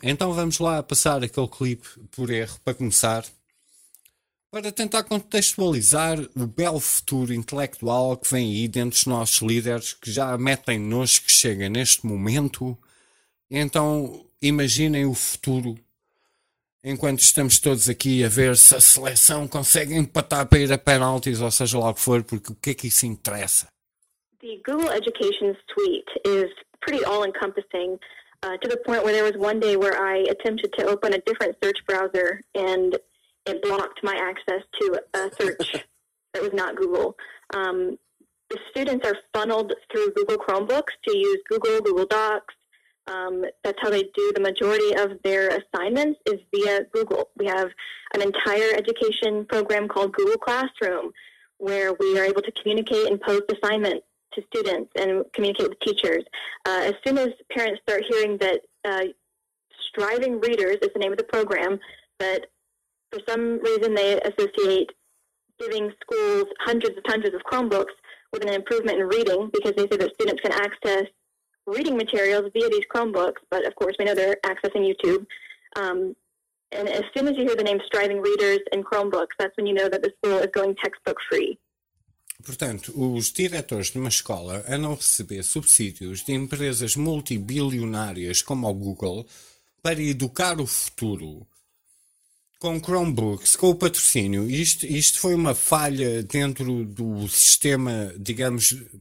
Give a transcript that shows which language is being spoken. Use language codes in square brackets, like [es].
[pt] Então vamos lá passar aquele clipe por erro para começar, para tentar contextualizar o belo futuro intelectual que vem aí dentro dos nossos líderes, que já metem nos que chega neste momento. Então imaginem o futuro. Enquanto estamos todos aqui a ver se a seleção consegue empatar para ir a penaltis, ou seja lá o que for, porque o que é que isso interessa? [en] The Google Education's tweet is pretty all-encompassing, to the point where there was one day where I attempted to open a different search browser and it blocked my access to a search that was not Google. The students are funneled through Google Chromebooks to use Google, Google Docs. That's how they do the majority of their assignments is via Google. We have an entire education program called Google Classroom, where we are able to communicate and post assignments to students and communicate with teachers. As soon as parents start hearing that Striving Readers is the name of the program, but for some reason they associate giving schools hundreds and hundreds of Chromebooks with an improvement in reading, because they say that students can access reading materials via these Chromebooks, but of course we know they're accessing YouTube. And as soon as you hear the name Striving Readers and Chromebooks, that's when you know that the school is going textbook free. [pt] Portanto, os diretores de uma escola andam a receber subsídios de empresas multibilionárias como o Google para educar o futuro com Chromebooks, com o patrocínio. Isto foi uma falha dentro do sistema, digamos,